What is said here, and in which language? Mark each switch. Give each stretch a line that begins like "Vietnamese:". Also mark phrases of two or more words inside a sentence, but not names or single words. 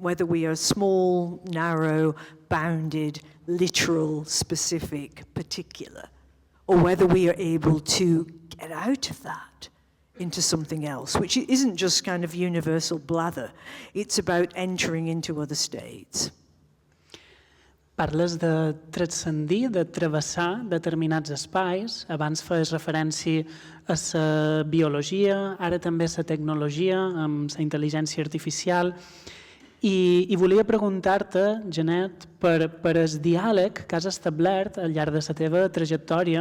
English: whether we are small, narrow, bounded, literal, specific, particular, or whether we are able to get out of that into something else, which isn't just kind of universal blather. It's about entering into other states.
Catalan: Parles de transcendir, de travessar determinats espais. Abans feies referència a la biologia, ara també a la tecnologia, amb la intel·ligència artificial. I volia preguntar-te, Jeanette, per el diàleg que has establert al llarg de la teva trajectòria